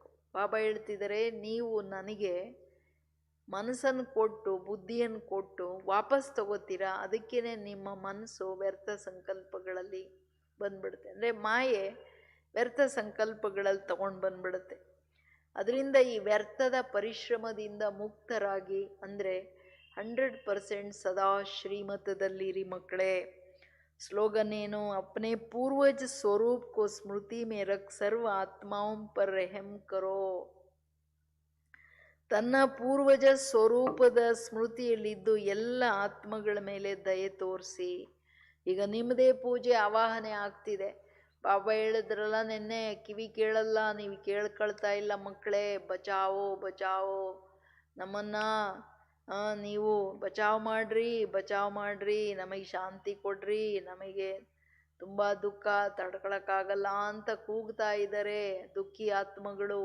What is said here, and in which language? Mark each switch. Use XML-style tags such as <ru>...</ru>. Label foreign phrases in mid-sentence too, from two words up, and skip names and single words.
<kn>ಬಾಬಾ ಹೇಳ್ತಿದ್ದಾರೆ, ನೀವು ನನಗೆ ಮನಸ್ಸನ್ನು ಕೊಟ್ಟು ಬುದ್ಧಿಯನ್ನು ಕೊಟ್ಟು ವಾಪಸ್ ತಗೋತೀರಾ, ಅದಕ್ಕೇ ನಿಮ್ಮ ಮನಸ್ಸು ವ್ಯರ್ಥ ಸಂಕಲ್ಪಗಳಲ್ಲಿ ಬಂದ್ಬಿಡುತ್ತೆ. ಅಂದರೆ ಮಾಯೆ ವ್ಯರ್ಥ ಸಂಕಲ್ಪಗಳಲ್ಲಿ ತಗೊಂಡು ಬಂದ್ಬಿಡುತ್ತೆ. ಅದರಿಂದ ಈ ವ್ಯರ್ಥದ ಪರಿಶ್ರಮದಿಂದ ಮುಕ್ತರಾಗಿ, ಅಂದರೆ 100% ಸದಾ ಶ್ರೀಮತದಲ್ಲಿರಿ ಮಕ್ಕಳೇ. स्लोगन ಏನು?</kn> <hi>अपने पूर्वज स्वरूप को स्मृति में रख सर्व आत्माओं पर रहम करो.</hi> <kn>ತನ್ನ ಪೂರ್ವಜ ಸ್ವರೂಪದ ಸ್ಮೃತಿಯಲ್ಲಿದ್ದು ಎಲ್ಲ ಆತ್ಮಗಳ ಮೇಲೆ ದಯೆ ತೋರಿಸಿ. ಈಗ ನಿಮ್ಮದೇ ಪೂಜೆ ಆವಾಹನೆ ಆಗ್ತಿದೆ. ಬಾಬಾ ಹೇಳಿದ್ರಲ್ಲ ನೆನ್ನೆ, ಕಿವಿ ಕೇಳಲ್ಲ, ನೀವು ಕೇಳ್ಕೊಳ್ತಾ ಇಲ್ಲ ಮಕ್ಕಳೇ,</kn> <hi>बचाओ बचाओ,</hi> <kn>ನಮ್ಮನ್ನ ನೀವು ಬಚಾವ್ ಮಾಡ್ರಿ, ನಮಗೆ ಶಾಂತಿ ಕೊಡ್ರಿ, ನಮಗೆ ತುಂಬ ದುಃಖ ತಡ್ಕೊಳಕ್ಕಾಗಲ್ಲ ಅಂತ ಕೂಗ್ತಾ ಇದ್ದಾರೆ ದುಃಖಿ ಆತ್ಮಗಳು.</kn>